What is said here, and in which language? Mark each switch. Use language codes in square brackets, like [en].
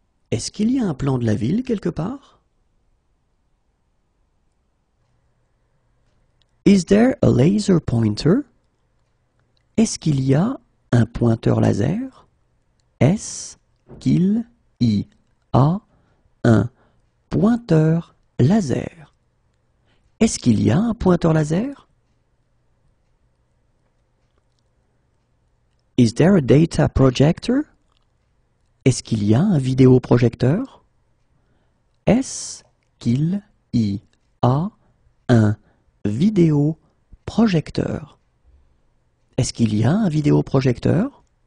[fr] Est-ce qu'il y a un plan de la ville quelque part? [en] Is there a laser pointer? [fr] Est-ce qu'il y a un pointeur laser? Est-ce qu'il y a un pointeur laser? Est-ce qu'il y a un pointeur laser? [en] Is there a data projector? [fr] Est-ce qu'il y a un vidéoprojecteur? Est-ce qu'il y a un vidéoprojecteur? Est-ce qu'il y a un vidéoprojecteur?